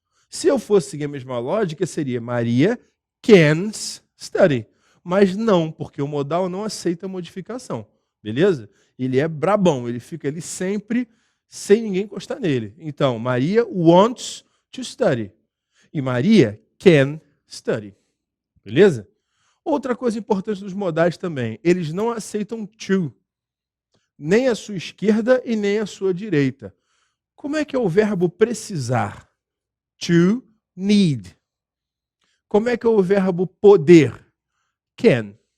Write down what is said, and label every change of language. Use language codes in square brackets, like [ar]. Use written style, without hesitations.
[pt] Se eu fosse seguir a mesma lógica, seria [en] Maria can study. [pt] Mas não, porque o modal não aceita modificação. Beleza? Ele é brabão, ele fica ali sempre sem ninguém encostar nele. Então, [en] Maria wants to study. E Maria can study. [pt] Beleza? Outra coisa importante dos modais também, eles não aceitam to. Nem a sua esquerda e nem a sua direita. Como é que é o verbo precisar? To need. Como é que é o verbo poder? Can.